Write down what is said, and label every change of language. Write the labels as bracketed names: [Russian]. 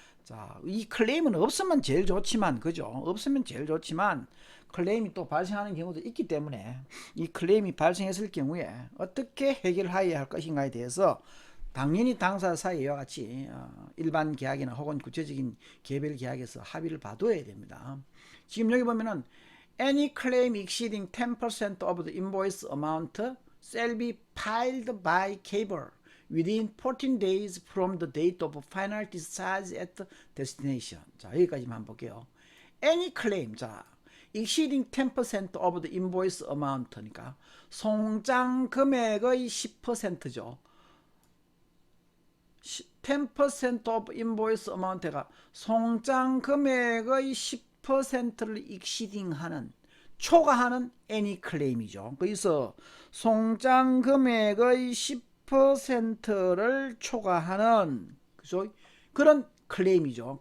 [Korean] 자, 이 클레임은 없으면 제일 좋지만, 그죠? 없으면 제일 좋지만 클레임이 또 발생하는 경우도 있기 때문에 이 클레임이 발생했을 경우에 어떻게 해결해야 할 것인가에 대해서 당연히 당사 사이에 이와 같이 일반 계약이나 혹은 구체적인 개별 계약에서 합의를 봐둬야 됩니다. 지금 여기 보면은 [English] any claim exceeding 10% of the invoice amount shall be filed by cable within 14 days from the date of final discharge at the destination. [Korean] 자, 여기까지만 한번 볼게요. [English] any claim, 자, exceeding 10% of the invoice amount [Korean] 니까 송장 금액의 10%죠. [English] 10% of invoice amount [Korean] 가 송장 금액의 10%를 exceeding하는 초과하는 [English] any claim [Korean] 이죠. 그래서 송장 금액의 10%를 초과하는 그런 클레임이죠.